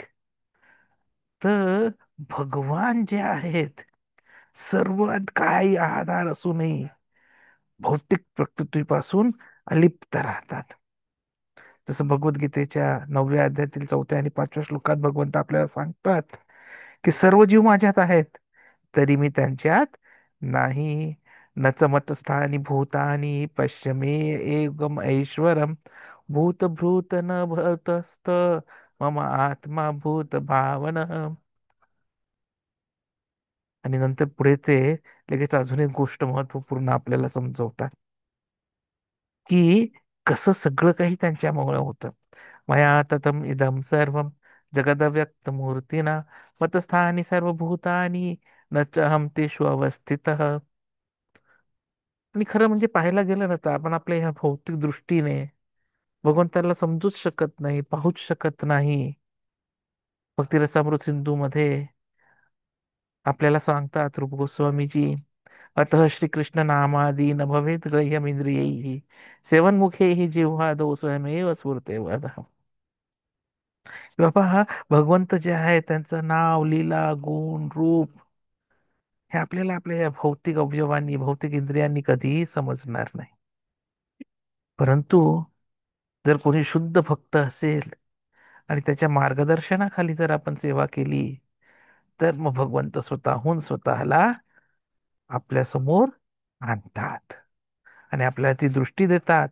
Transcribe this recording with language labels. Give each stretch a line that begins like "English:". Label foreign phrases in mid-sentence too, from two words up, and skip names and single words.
Marathi: तर भगवान जे आहेत, सर्वात काही आधार असूनही भौतिक प्रकृतीपासून अलिप्त राहतात. जसं भगवद्गीतेच्या 9व्या अध्यायातील 4थ्या आणि 5व्या श्लोकात भगवंत आपल्याला सांगतात की सर्व जीव माझ्यात आहेत, तरी मी त्यांच्यात नाही.
Sanskrit: न च मतस्थानी भूतानी पश्य मे एकम ऐश्वरम भूतभृत न भूतस्थ मम आत्मा भूत भावन.
Marathi: आणि नंतर पुढे ते लगेच अजून एक गोष्ट महत्वपूर्ण आपल्याला समजवतात, की कसं सगळं काही त्यांच्यामुळे होतं.
Sanskrit: मया ततम इदम सर्वम जगदव्यक्त मूर्तीना मतस्थानी सर्वभूतानी न चाहम तेषु अवस्थितः.
Marathi: आणि खरं म्हणजे पाहायला गेलं ना, तर आपण आपल्या ह्या भौतिक दृष्टीने भगवंताला समजूच शकत नाही, पाहूच शकत नाही. भक्ती रसामृत सिंधू मध्ये आपल्याला सांगतात रूप गोस्वामीजी,
Sanskrit: अतः श्रीकृष्ण नामादी न भवेत ग्रह्यमिंद्रियैः सेवन्मुखे जिह्वादौ स्वयमेव स्फुरते वदः.
Marathi: बाबा, हा भगवंत जे आहे त्यांचं नाव, लीला, गुण, रूप हे आपल्याला आपल्या या भौतिक अवयवांनी, भौतिक इंद्रियांनी कधीही समजणार नाही. परंतु जर कोणी शुद्ध भक्त असेल आणि त्याच्या मार्गदर्शनाखाली जर आपण सेवा केली, तर मग भगवंत स्वतःहून स्वतःला आपल्या समोर आणतात आणि आपल्याला ती दृष्टी देतात.